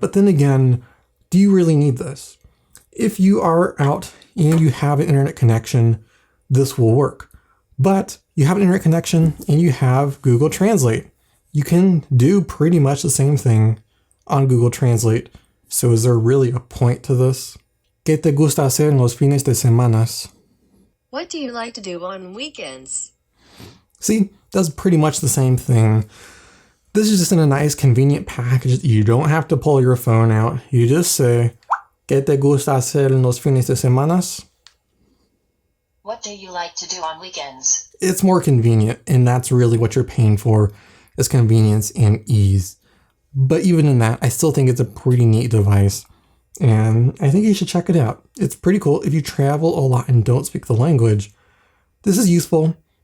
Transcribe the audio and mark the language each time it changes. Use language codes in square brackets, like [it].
[en] But then again, do you really need this? If you are out and you have an internet connection, this will work. But you have an internet connection and you have Google Translate. You can do pretty much the same thing on Google Translate. So is there really a point to this? [es] ¿Qué te gusta hacer en los fines de semana? [en] What do you like to do on weekends? See, does pretty much the same thing. This is just in a nice convenient package. You don't have to pull your phone out. You just say, [es] ¿Qué te gusta hacer en los fines de semana? [en] What do you like to do on weekends? It's more convenient, and that's really what you're paying for, is convenience and ease. But even in that, I still think it's a pretty neat device, and I think you should check it out. It's pretty cool if you travel a lot and don't speak the language. This is useful.